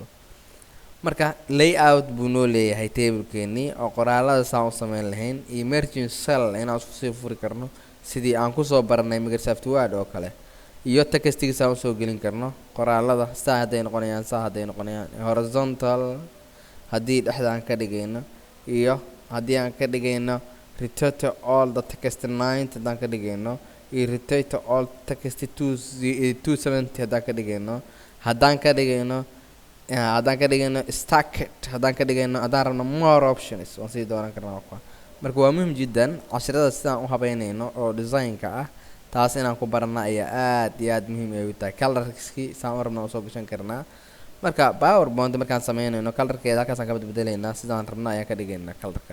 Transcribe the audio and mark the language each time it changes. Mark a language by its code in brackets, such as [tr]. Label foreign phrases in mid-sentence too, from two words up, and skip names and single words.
[so] marka layout buu noo leeyahay tablekeeni oo qoraalada saan u samayn lahayn iyo [en] merging cell [so] inaan isku sii furi karno sidii aan ku soo baranay Microsoft Word oo kale, iyo textiga saan u soo gelin karno qoraalada saa hadday noqonayaan horizontal haddii dhexda aan ka dhigayno, iyo haddii aan ka dhigayno [en] rotate all the text [so] 9 haddaan ka dhigayno, iyo [en] rotate all text [so] 270 haddaan ka dhigayno, haddaan ka dhigayno stacked haddaan ka dhigayno, haddaan rabno [en] more options [so] waan sii dooran karnaa. marka waa muhiim jiddan cashirada sidaan u habeynayno oo designka ah taas inaan ku barana ayaa aad iyo aad muhiim ay u tahay. colorskii saan u rabna soo gashan karnaa. marka PowerPoint markaan sameynayno colorkeeda halkaas aan ka bedelaynaa, sidaan rabna ayaan ka dhigaynaa colorka.